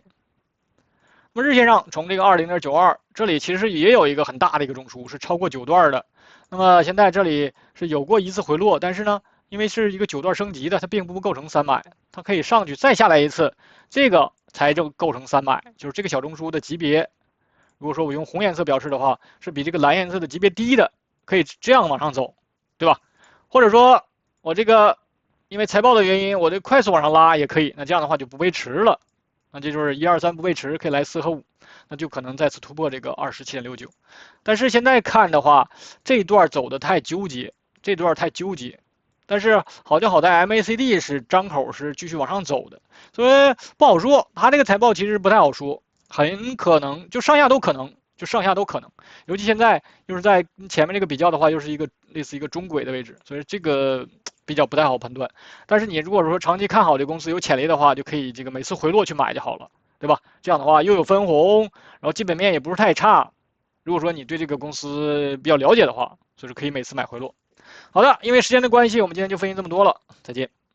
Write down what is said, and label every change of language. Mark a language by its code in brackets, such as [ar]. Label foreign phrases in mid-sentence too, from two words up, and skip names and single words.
[zh] 那麼日線上從這個20.92，這裡其實也有一個很大的一個中樞，是超過9段的。那麼現在這裡是有過一次回落，但是呢， 因為是一個9段升級的，它並不構成300，它可以上去再下來一次，这個才就構成300，就是這個小中樞的級別。如果說我用紅顏色表示的話，是比這個藍顏色的級別低的，可以這樣往上走，對吧？或者說我這個因為財報的原因，我這快速往上拉也可以，那這樣的話就不背馳了，那這就是1、2、3不背馳，可以來4和5，那就可能再次突破這個27.69。但是現在看的話，這一段走的太糾結，這段太糾結。但是好就好在 MACD 是張口是繼續往上走的，所以不好說。它這個財報其實不太好說，很可能就上下都可能，尤其现在又是在前面這個比較的話，又是一個類似一個中軌的位置，所以這個比較不太好判斷。但是你如果說長期看好這公司有潛力的話，就可以這個每次回落去買就好了，對吧？這樣的話又有分紅，然後基本面也不是太差。如果說你对這個公司比較了解的話，就是可以每次買回落。好的，因為時間的關係，我們今天就分析這麼多了，再見。